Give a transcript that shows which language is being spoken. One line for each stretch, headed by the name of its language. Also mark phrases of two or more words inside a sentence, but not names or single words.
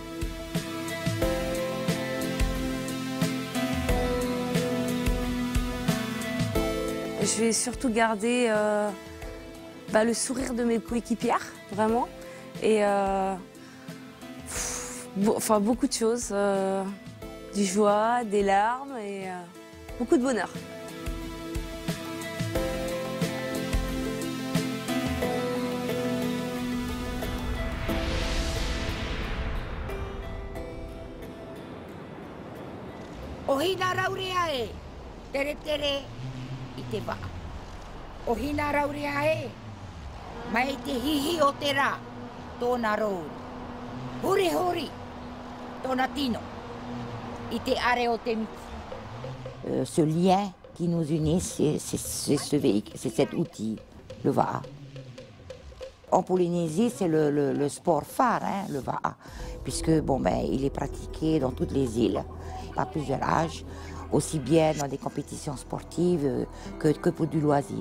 French: Je vais surtout garder le sourire de mes coéquipières, vraiment. Et beaucoup de choses. Du joie, des larmes et beaucoup de bonheur.
Māori: Ohina raurea e, tere tere I te waka. Ohina raurea e, mai te hihi o te rā, tōna rou. Huri huri, tōna tino.
French: Ce lien qui nous unit, c'est ce véhicule, c'est cet outil, le Va'a. En Polynésie, c'est le sport phare, hein, le Va'a, puisque il est pratiqué dans toutes les îles, à plusieurs âges, aussi bien dans des compétitions sportives que pour du loisir.